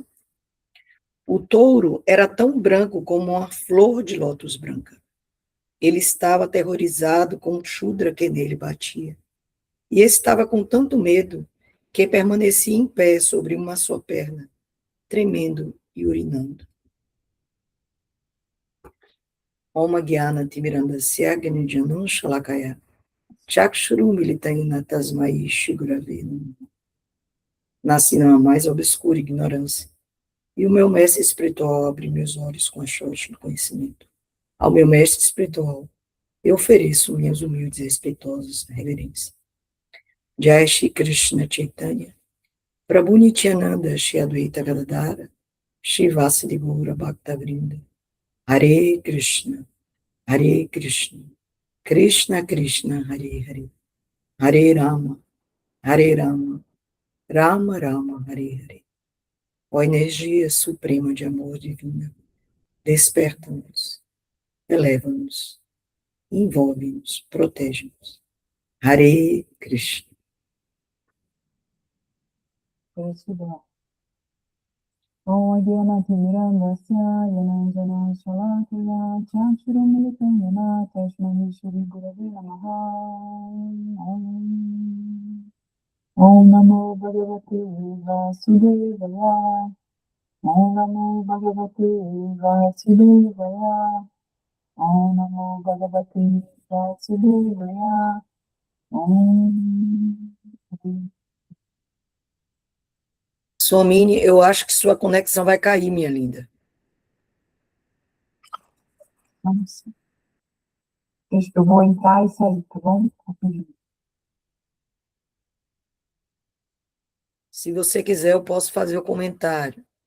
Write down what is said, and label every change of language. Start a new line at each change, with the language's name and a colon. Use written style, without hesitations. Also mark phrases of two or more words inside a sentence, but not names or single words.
Portuguese: O touro era tão branco como uma flor de lótus branca. Ele estava aterrorizado com o Shudra que nele batia. E estava com tanto medo que permanecia em pé sobre uma só perna, tremendo e urinando.
Sanskrit: ॐ ज्ञान तिमिरान्धस्य ज्ञानाञ्जनम् शलाकया चक्षुरु मीलितयन तस्मै शिगुरवे.
Portuguese: Nasci na mais obscura ignorância, e o meu mestre espiritual abre meus olhos com a sorte do conhecimento. Ao meu mestre espiritual, eu ofereço minhas humildes e respeitosas reverências.
Sanskrit: जय श्री कृष्ण चैतन्य, प्रभु नित्यानन्द श्री अद्वैत गदाधर शिवासादि गौर भक्त वृन्द हरे कृष्ण कृष्ण कृष्ण हरे हरे हरे राम राम राम हरे हरे Hare Rama Rama Rama Hare Hare.
Portuguese: Ó energia suprema de amor divina, desperta-nos, eleva-nos, envolve-nos, protege-nos.
Sanskrit: हरे कृष्ण. ॐ अध्यानतिरन्धस्य यनाञ्जन शलाकया चक्षुरमीलितम् यन तस्मै श्री गुरवे नमः. ॐ नमो भगवते वासुदेवाय. ॐ नमो भगवते वासुदेवाय. ॐ नमो भगवते वासुदेवाय. Om.
Portuguese: Swamini, eu acho que sua conexão vai cair, minha linda. Vamos. Eu vou entrar e sair, tá bom? Se você quiser, eu posso fazer o comentário.